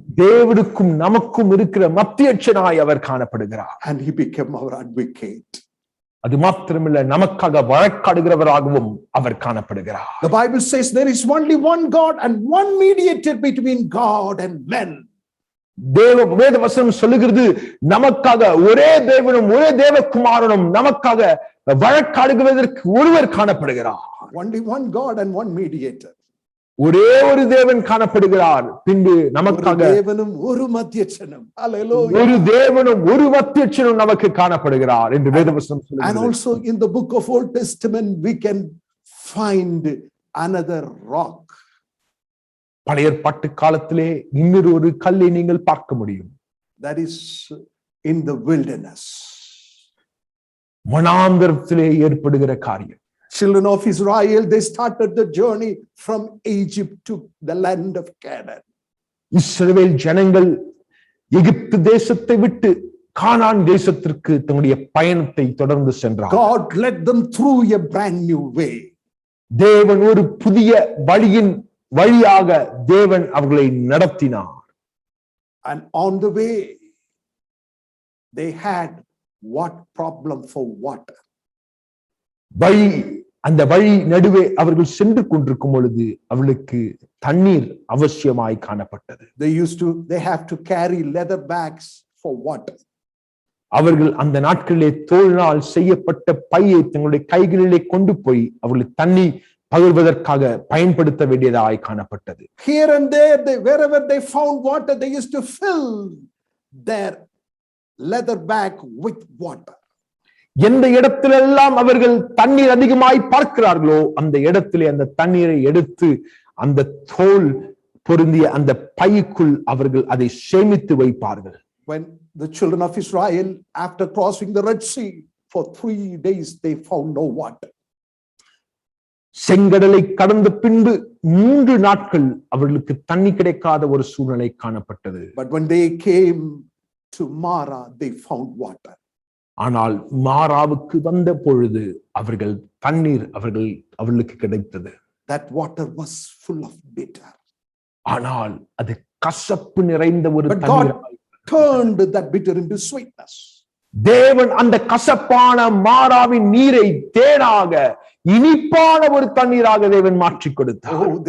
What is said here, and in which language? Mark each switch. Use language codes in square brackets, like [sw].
[ta] தேவனுக்கும் நமக்கும் இருக்கிற மத்தியட்சனாய் அவர் காணப்படுகிறார். [en] And he became our advocate. [ta] அது மாத்திரமல்ல, நமக்காக வழக்காடுகிறவராகவும் அவர் காணப்படுகிறார். [en] The Bible says there is only one God and one mediator between God and men. [ta] வேத வசனம் சொல்லுகிறது, நமக்காக ஒரே தேவனும் ஒரே தேவகுமாரனும் நமக்காக வழக்காடுகிறதற்கு ஒருவர் காணப்படுகிறார். [en] Only one God and one mediator. [ta] ஒரே ஒரு தேவன் காணப்படுகிறார், பின்பு நமக்காக தேவனும் ஒரு மத்தியட்சனும். Hallelujah. ஒரு தேவனும் ஒரு மத்தியட்சனும் நமக்கு காணப்படுகிறார் என்று வேதவசனம் சொல்லுகிறது. [en] And also in the book of Old Testament we can find another rock. [ta] பழைய ஏற்பாட்டு காலத்திலே இன்னொரு ஒரு கல்லை நீங்கள் பார்க்க முடியும். [en] That is in the wilderness. [ta] வனாந்தரத்திலே ஏற்படுகிற காரியம். [en] Children of Israel, they started the journey from Egypt to the land of Canaan. [ta] இஸ்ரவேல் ஜனங்கள் எகிப்து தேசத்தை விட்டு கானான் தேசத்திற்கு தங்களுடைய பயணத்தை தொடர்ந்து சென்றார். [en] God led them through a brand new way. [ta] தேவன் ஒரு புதிய வழியாக தேவன் அவர்களை நடத்தினார். [en] And on the way they had what problem for water. [ta] அந்த வழி நடுவே அவர்கள் சென்று கொண்டிருக்கும் பொழுது அவர்களுக்கு தண்ணீர் அவசியமாய் காணப்பட்டது. [en] They have to carry leather bags for water. [ta] அவர்கள் அந்த நாட்களிலே தோலினால் செய்யப்பட்ட பையை தங்களுடைய கைகளிலே கொண்டு போய் அவர்கள் தண்ணி பகிர்வதற்காக பயன்படுத்த வேண்டியதாய் காணப்பட்டது. [en] Here and there, wherever they found water, they used to fill their leather bag with water. [ta] எந்த இடத்திலெல்லாம் அவர்கள் தண்ணீர் அதிகமாய் பார்க்கிறார்களோ அந்த இடத்திலே அந்த தண்ணீரை எடுத்து அந்த தோல் பொருந்திய அந்த பைக்குள் அவர்கள் அதை சேமித்து வைப்பார்கள். [en] When the children of Israel, after crossing the Red Sea for 3 days, they found no water. [ta] செங்கடலை கடந்த பின்பு 3 நாட்கள் அவர்களுக்கு தண்ணி கிடைக்காத ஒரு சூழ்நிலை காணப்பட்டது. [en] But when they came to Mara, they found water. [ta] ஆனால் மாராவுக்கு வந்த பொழுது அவர்கள் தண்ணீர் அவர்களுக்கு கிடைத்தது. [en] That water was full of bitter. [ta] ஆனால் அது கசப்பு நிறைந்த ஒரு தண்ணீர். [en] God turned that bitter into sweetness. [ta] தேவன் அந்த கசப்பான மாராவின் நீரை தேனாக இனிப்பான ஒரு தண்ணீராக தேவன் மாற்றி கொடுத்தார்.